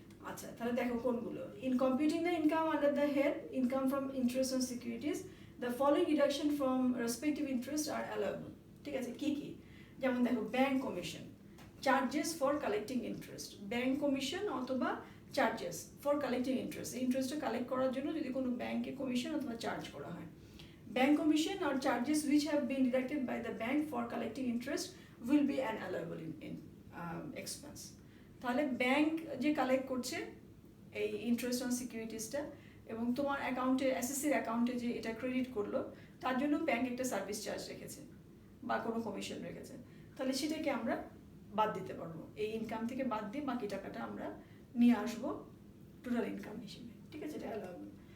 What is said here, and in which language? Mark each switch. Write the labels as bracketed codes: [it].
[bn] আচ্ছা, তাহলে দেখো কোনগুলো। [en] In computing the income under the head income from interest on securities, the following deduction from respective interest are allowable. [bn] ঠিক আছে, কি কি? যেমন দেখো, bank commission, charges for collecting interest, bank commission অথবা charges for collecting interest, ইন্টারেস্টটা collect করার জন্য যদি কোনো ব্যাংকে কমিশন অথবা চার্জ করা হয়। [en] Bank commission আর charges which have been deducted by the bank for collecting interest will be an allowable in expense. [bn] তাহলে ব্যাংক যে কালেক্ট করছে এই ইন্টারেস্ট অন সিকিউরিটিসটা, এবং তোমার অ্যাকাউন্টে, এসএসসির অ্যাকাউন্টে যে এটা ক্রেডিট করলো, তার জন্য ব্যাংক একটা সার্ভিস চার্জ রেখেছে বা কোনো কমিশন রেখেছে, তাহলে সেটাকে আমরা বাদ দিতে পারবো। এই ইনকাম থেকে বাদ দিয়ে বাকি টাকাটা আমরা নিয়ে আসবো টোটাল ইনকাম হিসেবে। ঠিক আছে, এটা অ্যালাউয়েবল।